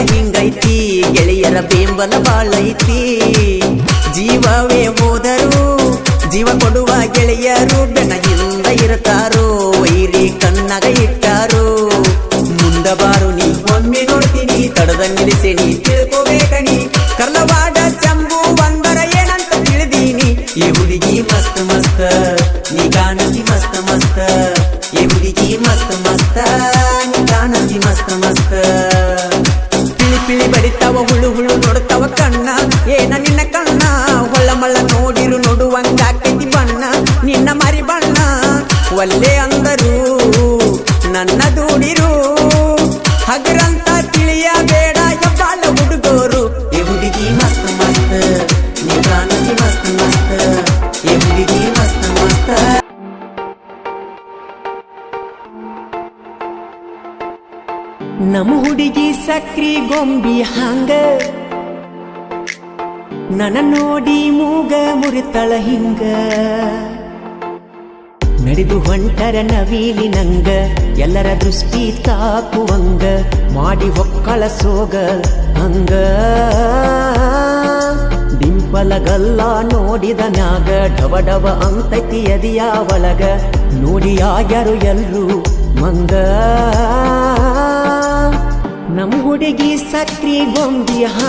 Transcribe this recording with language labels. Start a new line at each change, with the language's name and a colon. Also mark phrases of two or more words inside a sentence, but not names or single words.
Kannada: ಹಿಂಗೈತಿ ಗೆಳೆಯರ ಬೆಂಬಲ ಬಾಳೈತಿ ಜೀವವೇ ಹೋದರು ಜೀವ ಕೊಡುವ ಗೆಳೆಯರು ಬೆನಗಿಂದ ಇರ್ತಾರೋ ವೈರಿ ಕಣ್ಣಾಗ ಇಟ್ಟಾರೋ ಮುಂದ ಬಾರು ನೀ ಒಮ್ಮೆ ನೋಡ್ತೀನಿ ತಡದ ನಿಲ್ಲಿಸೇನಿ ತಿಳ್ಕೋಬೇಕನಿ ಕರ್ಲವಾಡ ಚಂಬು ಒಂದರ ಏನಂತ ತಿಳಿದೀನಿ ಈ ಹುಡುಗಿ
Hindi: मस्त मस्त
Kannada: ನೀ ಕಾಣತಿ
Hindi: मस्त मस्त
Kannada: ಈ ಹುಡುಗಿ
Hindi: मस्त मस्त
Kannada: ನೀ ಕಾಣತಿ
Hindi: मस्त मस्त
Kannada: ಪಿಳಿ ಪಿಳಿ ಬಡಿತಾವ ಹುಳು ಹುಳು ನೋಡ್ತಾವ ಕಣ್ಣ ಏನ ನಿನ್ನ ಕಣ್ಣ ಹೊಳ್ಳ ಮಳ್ಳ ನೋಡಿರು ನೋಡುವಂಗಾಗ್ತೈತಿ ಬಣ್ಣ ನಿನ್ನ ಮಾರಿ ಬಣ್ಣ ಒಲ್ಲೆ ಅಂದರು ನನ್ನ ದೂಡಿರು ಹಗರಂತ ತಿಳಿಯಬೇಡ ಯಬ್ಬಾಲ ಹುಡುಗೋರು ಈ ಹುಡುಗಿ
Hindi: मस्त मस्त
Kannada: ನೀ ಕಾಣತಿ
Hindi: मस्त मस्त
Kannada: ಈ ಹುಡುಗಿ
Hindi: मस्त मस्त
Kannada: ನಮ್ಮ ಹುಡುಗಿ ಸಕ್ರಿ ಗೊಂಬಿ ಹಂಗ ನನ್ನ ನೋಡಿ ಮೂಗ ಮುರಿತಳ ಹಿಂಗ ನಡೆದು ಹೊಂಟರ ನವೀಲಿ ನಂಗ ಎಲ್ಲರ ದೃಷ್ಟಿ ತಾಕುವಂಗ ಮಾಡಿ ಹೊಕ್ಕಳ ಸೋಗ ಹಂಗ ಡಿಂಪಲಗಲ್ಲ ನೋಡಿದ ಮ್ಯಾಗ ಡವ ಡವ ಅಂತೈತಿ ಎದಿಯ ಒಳಗ ನೋಡಿ ಆಗ್ಯಾರು ಎಲ್ರು ಮಂಗ ನಮ್ಮ ಹುಡುಗಿ ಸಕ್ರಿ ಗೊಂಬಿ